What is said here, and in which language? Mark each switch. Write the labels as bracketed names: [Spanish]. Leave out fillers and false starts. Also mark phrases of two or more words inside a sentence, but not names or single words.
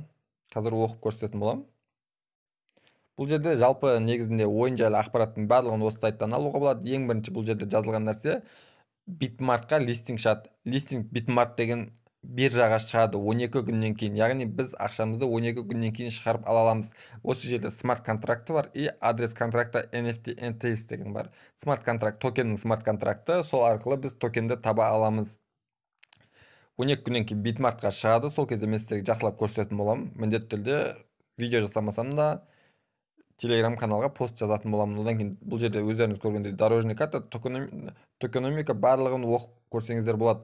[Kazakh] Қазір оқып көрсететін боламын. Бұл жерде жалпы негізінде ойын жайлы ақпараттың барлығын осы сайттан алуға болады. Ең бірінші бұл жерде жазылған нәрсе Bitmartқа листинг шығады. Листинг Bitmart деген биржаға шығады 12 күннен кейін. Яғни біз ақшамызды 12 күннен кейін шығарып ала аламыз. Осы жерде смарт контракты бар [Russian] и адрес контракта [Kazakh] NFT NTS деген бар. Смарт контракт, токеннің смарт контракты, сол арқылы біз токенді таба аламыз. 12 күннен кейін Bitmartқа шығады. Сол кезде мен сіздерге жақсылап көрсететін боламын. Міндетті түрде видео жасамасам да телеграм каналға пост жазатын боламын. Одан кейін бұл жерде өздеріңіз көргендей [Russian] дорожный карта, [Kazakh] токеномика барлығын оқып көрсеңіздер болады.